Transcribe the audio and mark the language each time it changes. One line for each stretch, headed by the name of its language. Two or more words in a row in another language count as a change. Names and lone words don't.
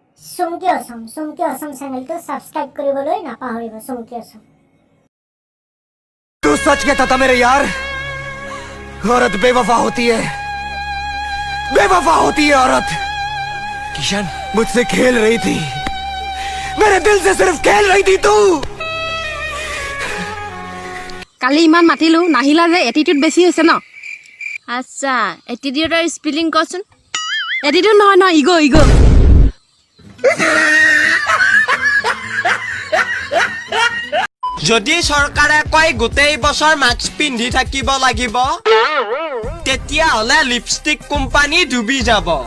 Assamese: চুমকি অসম চেনেলটো সাবস্ক্রাইব কৰিবলৈ নাপাহৰিব চুমকি অসম।
Hindi: तू सच कहता था मेरे यार, औरत बेवफा होती है, बेवफा होती है औरत। किशन मुझसे खेल रही थी, मेरे दिल से सिर्फ खेल रही थी तू।
Assamese: কালি ইমান মাতিলো নাহিলা যে এটিটিউড বেছি হৈছে ন। আচ্ছা এটিটিউডৰ স্পেলিং কচোন। এটিটিউড নহয় ন, ইগো ইগো। যদি চৰকাৰে কয় গোটেই বছৰ মাস্ক পিন্ধি থাকিব লাগিব, তেতিয়াহ'লে লিপষ্টিক কোম্পানী ডুবি যাব।